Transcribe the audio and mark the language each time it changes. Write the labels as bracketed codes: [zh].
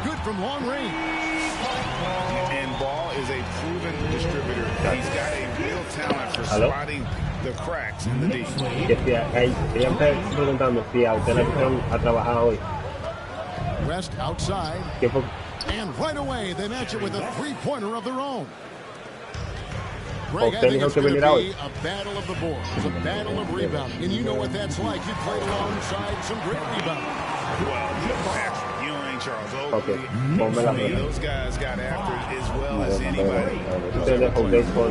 [en] It's good from long range. And Ball is a proven distributor. He's got a real talent for spotting the cracks in the defense. [es] Ella me está preguntando si a usted la pusieron a trabajar hoy. [en] West outside. [es] ¿Qué fue? [en] And right away, they match it with a three-pointer of their own. Greg, I think it's going to be a battle of the boards, a battle of rebounding. And you know what that's like. You played alongside some great rebounding. Well, Patrick Ewing, Charles Oakley, those guys got after it as well as anybody.